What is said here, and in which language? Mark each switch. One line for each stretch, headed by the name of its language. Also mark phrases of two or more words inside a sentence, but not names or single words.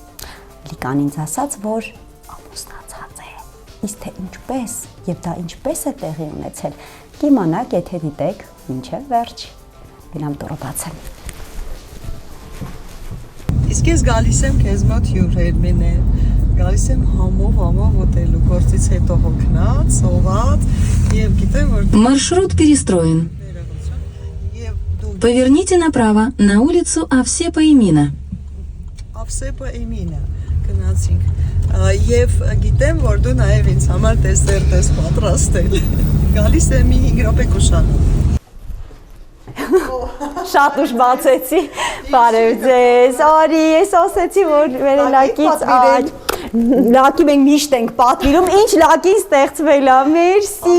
Armenian: Լիկան ինձ ասաց, որ ամուսնացած է։ Իսկ թե ինչպես եւ դա ինչպես է տեղի ունեցել, կիմանաք, եթե դիտեք մինչև վերջ։ Գնամ դուրը բացեմ։ Իսկ ես գալիս եմ քեզ մոտ հյուր Հերմինե, գալիս եմ համով ուտելու, գործից հետո հոգնած, սոված եւ գիտեմ որ
Russian: Маршрут перестроен. Поверните направо на улицу Овсепа Эмина.
Armenian: Овսեպա Էմինա գնացինք եւ գիտեմ որ դու նաեւ ինձ համար դեսերտ ես պատրաստել։ Գալիս եմ մի 5 րոպե կուշանում։ Շատ ուշ բացեցի, բարև ձեզ, արի, ես ասեցի, որ վերելակից լակի մենք միշտ ենք պատվիրում, ինչ լակին ստեղծվել է, մերսի,